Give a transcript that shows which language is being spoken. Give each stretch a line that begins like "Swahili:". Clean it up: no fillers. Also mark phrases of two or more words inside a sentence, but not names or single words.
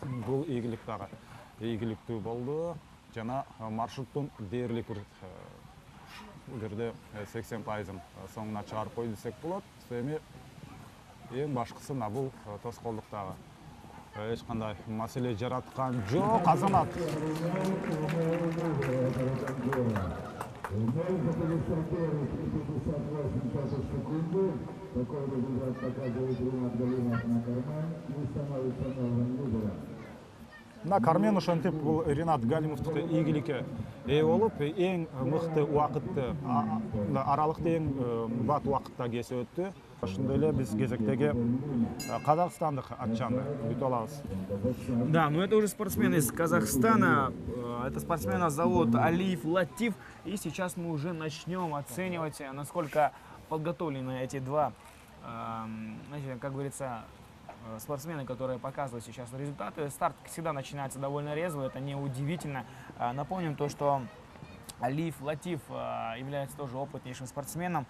Kyrgyz: Бул ийгилик дагы ийгиликтүү болду. Жана маршруттун дээрлик бир жерде 80% соңуна чыгарып кой десек болот. Эми эң башкысы мына бул тоскоолдуктагы эч кандай маселе жараткан жок. Азамат
Russian: Такой результат показывает Ринат Галимов на карман и становится новым лидером.
Kyrgyz: мына Кармен ошентип бул Ринат Галимовдуку ийгиликке ээ болуп, эң мыкты убакытты, аралыкты эң бат убакытта кесип өттү. Ошондой эле биз кезектеги казакстандык атчанды күтүп алабыз.
Russian: Да, но это уже спортсмен из Казахстана. Это спортсмена зовут Алиев Латиф. И сейчас мы уже начнем оценивать, насколько подготовлены эти два, знаете, как говорится, спортсмены, которые показывают сейчас результаты. Старт всегда начинается довольно резво, это не удивительно. Напомним то, что Алиев Латиф является тоже опытнейшим спортсменом.